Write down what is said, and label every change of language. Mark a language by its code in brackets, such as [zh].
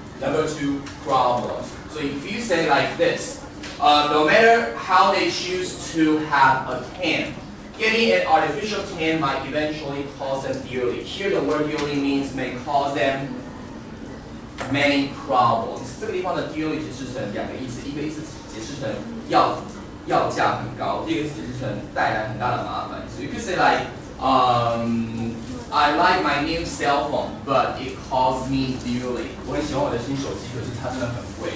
[en] Number two, problems. So if you say like this, no matter how they choose to have a tan, getting an artificial tan might eventually cause them dearly. Here the word dearly means may cause them many problems. [zh] 这个地方的 dearly 解释成两个意思，一个意思解释成要价很高，第二个解释成带来很大的麻烦。 [en] So you could say like, I like my new cell phone, but it costs me dearly. [zh] 我很喜欢我的新手机，可是它真的很贵。